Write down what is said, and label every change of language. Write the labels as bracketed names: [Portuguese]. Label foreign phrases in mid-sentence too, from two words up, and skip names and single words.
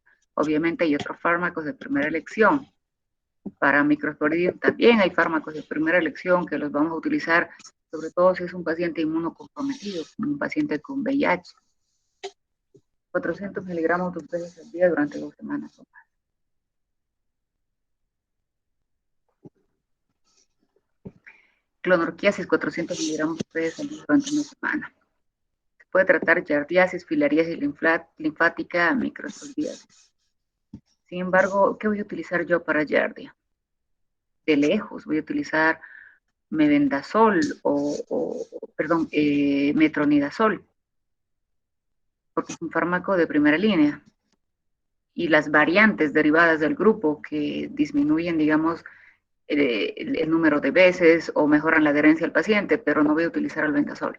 [Spanish] Obviamente hay otros fármacos de primera elección. Para microsporidium también hay fármacos de primera elección que los vamos a utilizar, sobre todo si es un paciente inmunocomprometido, como un paciente con VIH. 400 miligramos 2 veces al día durante 2 semanas o más. Clonorquiasis 400 miligramos 2 veces al día durante 1 semana. Se puede tratar giardiasis, filariasis linfática, microsporidiasis. Sin embargo, ¿qué voy a utilizar yo para giardia? De lejos voy a utilizar mebendazol metronidazol, porque es un fármaco de primera línea. Y las variantes derivadas del grupo que disminuyen, digamos, el número de veces o mejoran la adherencia al paciente, pero no voy a utilizar albendazol.